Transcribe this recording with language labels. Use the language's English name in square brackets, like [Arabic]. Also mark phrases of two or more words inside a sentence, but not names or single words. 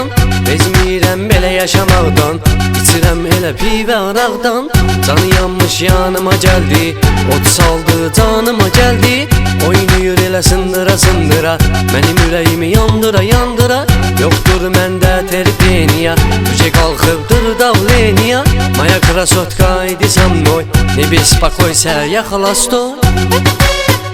[Azerbaijani] Bezməyirəm belə yaşamaqdan, içirəm elə pivə araqdan. Canı yanmış yanıma gəldi, od saldı canıma gəldi. Oynayır elə sındıra sındıra, mənim ürəyimi yandıra yandıra. Yoxdur məndə terpeniya, уже qalxıbdır davleniya. [Russian] Моя красотка, иди со мной, не беспокойся, я холостой.